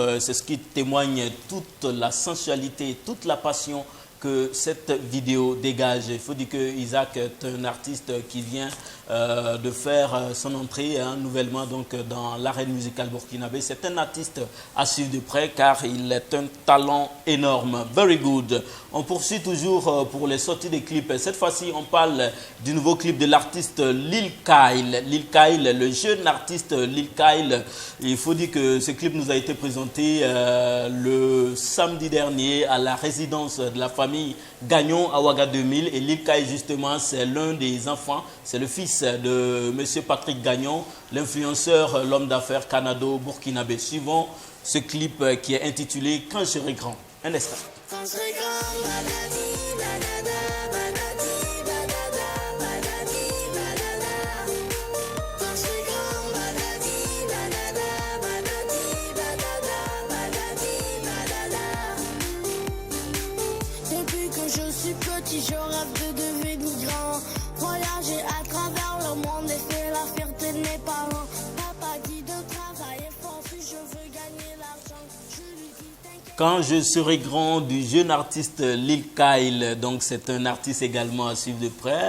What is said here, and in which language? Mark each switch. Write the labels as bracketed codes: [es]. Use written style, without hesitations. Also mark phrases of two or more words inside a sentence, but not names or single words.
[fr] C'est ce qui témoigne toute la sensualité, toute la passion que cette vidéo dégage. Il faut dire que Isaac est un artiste qui vient de faire son entrée nouvellement donc, dans l'arène musicale burkinabé. C'est un artiste à suivre de près car il est un talent énorme. [en] Very good. [fr] On poursuit toujours pour les sorties des clips. Cette fois-ci, on parle du nouveau clip de l'artiste Lil Kyle. Lil Kyle, le jeune artiste Lil Kyle. Il faut dire que ce clip nous a été présenté le samedi dernier à la résidence de la famille Gagnon à Ouaga 2000. Et Lil Kyle, justement, c'est l'un des enfants, c'est le fils de M. Patrick Gagnon, l'influenceur, l'homme d'affaires canado-burkinabé. Suivons ce clip qui est intitulé « Quand je serai grand ». Un instant. Quand je serai grand, banani, banana, banani, banana, banani, banana. Quand je serai grand, banani, banana, banani, banana, banani, banana. Depuis que je suis petit, je rêve de devenir grand. Voyager à travers le monde et faire la fierté de mes parents. Papa dit de travailler fort si je veux gagner l'argent. Je lui dis t'inquiète. Quand je serai grand, du jeune artiste Lil Kyle, donc c'est un artiste également à suivre de près.